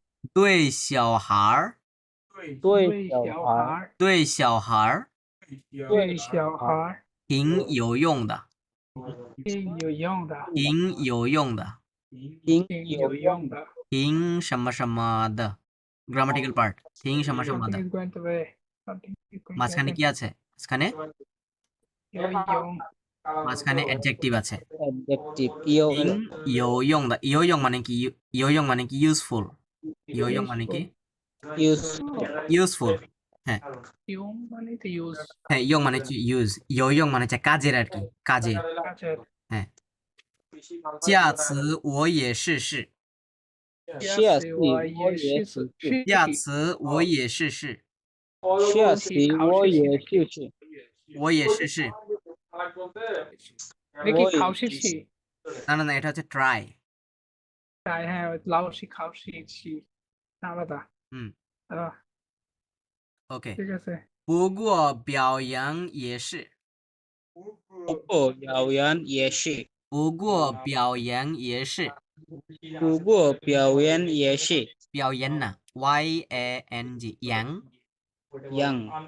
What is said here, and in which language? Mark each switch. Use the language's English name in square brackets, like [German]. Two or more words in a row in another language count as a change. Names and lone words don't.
[Chinese] 对小孩儿，对小孩，对小孩儿对小孩挺有用的，挺有用的，挺有用的，挺有用的。挺什么什么的 [English] grammatical part [Chinese] 挺什么什么 [English] Something [Chinese] 的 [English] is going to be, something is going to [Bangla] মাঝখানে কি [English] happen. [Bangla] আছে মাঝখানে [Chinese] 有用， [Bangla] মাঝখানে adjective আছে adjective [Chinese] 挺有用的有用 [Bangla] মানে কি 有用 মানে কি useful 有用 মানে কি useful হ্যাঁ 用মানে তো use হ্যাঁ用মানে কি use 有用 মানে হচ্ছে কাজের আর কি কাজের কাজের। [Chinese] হ্যাঁ 下次我也试试下次我也试试，下次我也试试下次我也试试。我也试试 [Bangla] এটা কি 考试期？ না না না এটা হচ্ছে try তাই হ্যাঁ [Chinese] 老师考试期 [Bangla] আলাদা। হুম আহ, OK ঠিক আছে। [Chinese] 不过表扬也是不过表扬也是，不过表扬也是不过表扬也是，表扬呐 yang 扬表